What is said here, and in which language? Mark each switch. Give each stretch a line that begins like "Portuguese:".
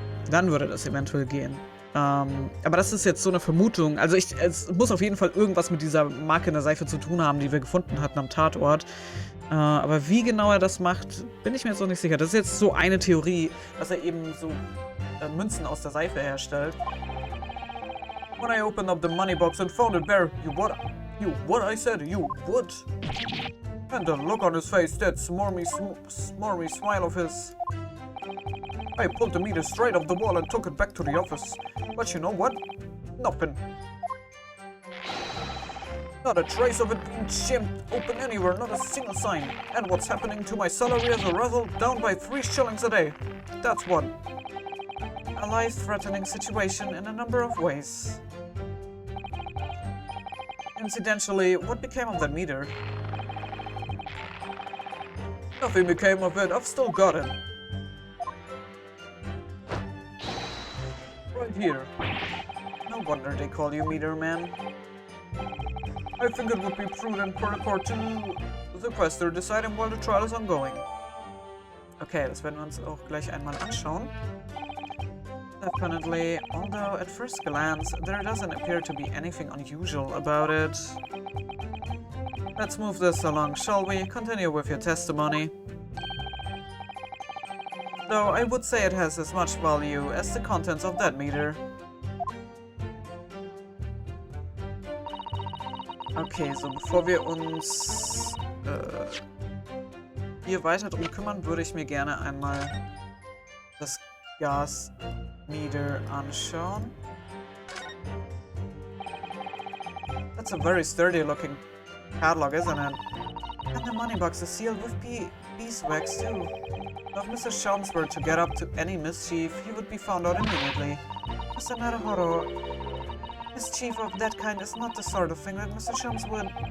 German: Dann würde das eventuell gehen. Aber das ist jetzt so eine Vermutung. Also es muss auf jeden Fall irgendwas mit dieser Marke in der Seife zu tun haben, die wir gefunden hatten am Tatort. Aber wie genau er das macht, bin ich mir jetzt noch nicht sicher. Das ist jetzt so eine Theorie, dass er eben so Münzen aus der Seife herstellt.
English: When I opened up the money box and found it there, you what I said, you would. And the look on his face, that smarmy smile of his. I pulled the meter straight off the wall and took it back to the office. But you know what? Nothing. Not a trace of it being jammed open anywhere, not a single sign. And what's happening to my salary as a result? Down by 3 shillings a day. That's what. A life-threatening situation in a number of ways. Incidentally, what became of that meter? Nothing became of it, I've still got it. Right here. No wonder they call you Meter Man. I think it would be prudent for the court to the quester decide while the trial is ongoing.
German: Okay, das werden wir uns auch gleich einmal anschauen.
English: Definitely, although at first glance there doesn't appear to be anything unusual about it. Let's move this along, shall we? Continue with your testimony. Though I would say it has as much value as the contents of that meter.
German: Okay, so bevor wir uns hier weiter drum kümmern, würde ich mir gerne einmal das Gasmeter anschauen.
English: That's a very sturdy looking catalog, isn't it? And the money box is sealed with beeswax too. If Mr. Shelms were to get up to any mischief, he would be found out immediately. Mr. Naruhodo, mischief of that kind is not the sort of thing that Mr. Shelms would...